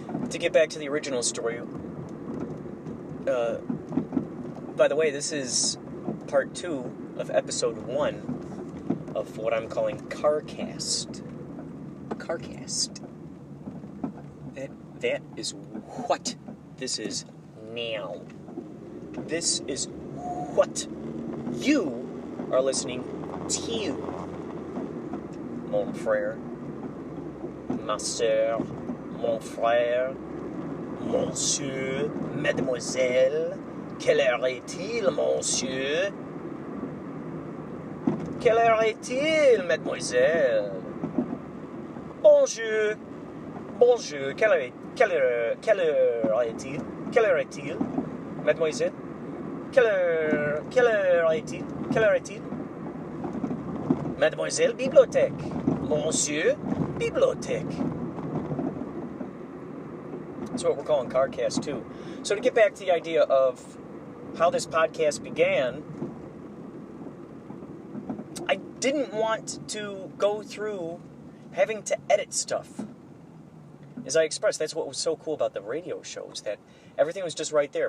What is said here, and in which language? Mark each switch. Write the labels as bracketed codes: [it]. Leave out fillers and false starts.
[en] To get back to the original story, by the way, this is part 2 of episode 1 of what I'm calling Carcast. Carcast. That is what this is now. This is what you are listening to. [fr] Mon frère, ma sœur, mon frère, monsieur, mademoiselle, quelle heure est-il, monsieur? Quelle heure est-il, mademoiselle? Bonjour, bonjour, quelle heure est-il? Quelle heure est-il, mademoiselle? Quelle heure est-il? Quelle heure est-il? Mademoiselle, bibliothèque. Monsieur, bibliothèque. [en] That's what we're calling Carcast 2. So to get back to the idea of how this podcast began, I didn't want to go through having to edit stuff. As I expressed, that's what was so cool about the radio shows, that everything was just right there.